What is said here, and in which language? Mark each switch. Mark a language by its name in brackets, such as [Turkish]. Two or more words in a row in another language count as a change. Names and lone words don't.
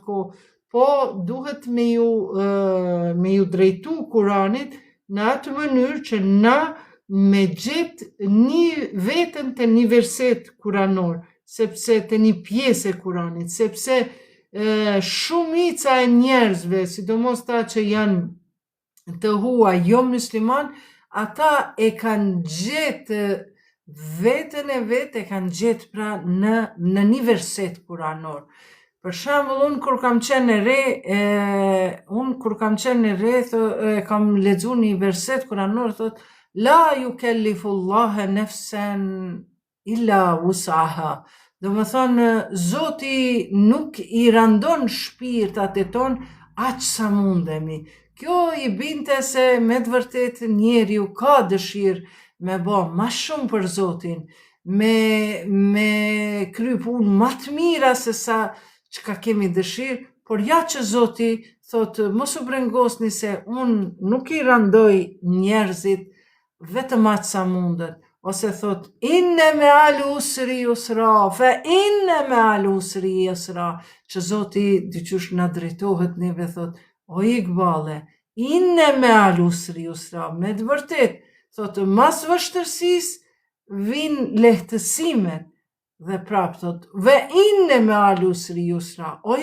[Albanian] kohë, po duhet me ju drejtu Kuranit në atë mënyrë që na me gjetë një vetën të një verset kuranor, sepse të një pjesë e Kuranit, sepse shumica e njerëzve, sidomos ta që janë të huaj, jo musliman, ata e kanë gjetë vetën e vetë, e kanë gjetë pra në një verset kuranor. Për shembull, unë kur kam qenë e re, kam lexuar një verset kuranor, thot [Arabic] لا يكلف الله نفسا إلا وسعها. [Albanian] Do më thonë, Zoti nuk i randon shpirtat e tonë aq sa mundemi. Kjo i binte se me të vërtet njeriu ka dëshirë me bë ma shumë për Zotin, me kry punë ma të mira se sa çka kemi dëshirë, por ja që Zoti thotë mos u brengosni se unë nuk i randoj njerëzit vetëm atë sa mundet, ose thot [Arabic] إن مع العسر يسرا, فإن مع العسر يسرا, [Albanian] që Zoti dyqysh na drejtohet neve thot, o Iqbale, [Arabic] إن مع العسر يسرا, [Albanian] me të vërtet, thot mas vështërsis vin lehtësimet, dhe prap thot, [Arabic] وإن مع العسر يسرا, [Albanian] o